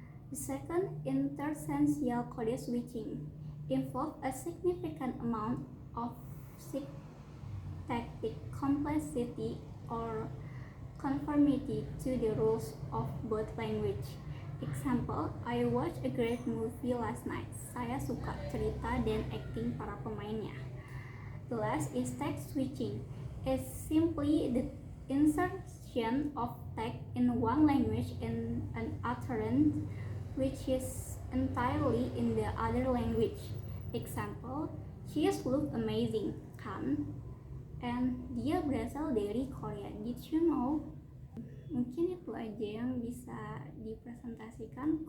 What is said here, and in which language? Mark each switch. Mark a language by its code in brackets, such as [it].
[en] The second, intersensorial code switching, involves a significant amount of syntactic complexity or conformity to the rules of both language. Example, I watched a great movie last night. [id] Saya suka cerita dan acting para pemainnya. [en] The last is text switching. It's simply the insertion of text in one language in an utterance which is entirely in the other language. Example, cheese look amazing, [id] kan? [en] And [id] dia berasal dari Korea. [en] Did you know? [id] Mungkin itu aja yang bisa dipresentasikan.